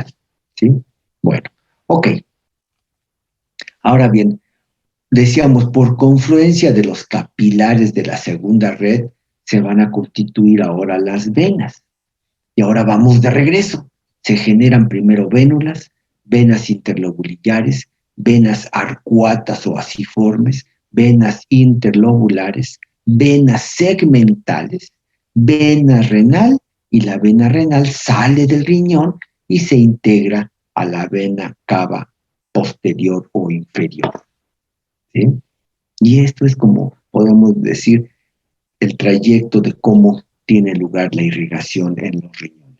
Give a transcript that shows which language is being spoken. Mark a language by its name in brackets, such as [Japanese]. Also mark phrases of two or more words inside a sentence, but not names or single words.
[Spanish] ¿Sí? Bueno, ok. Ahora bien, decíamos, por confluencia de los capilares de la segunda red, se van a constituir ahora las venas. Y ahora vamos de regreso. Se generan primero vénulas, venas interlobulares, venas arcuatas o asiformes, venas interlobulares, venas segmentales, vena renal, y la vena renal sale del riñón y se integra a la vena cava posterior o inferior. ¿Sí? Y esto es como podemos decir el trayecto de cómo tiene lugar la irrigación en los riñones.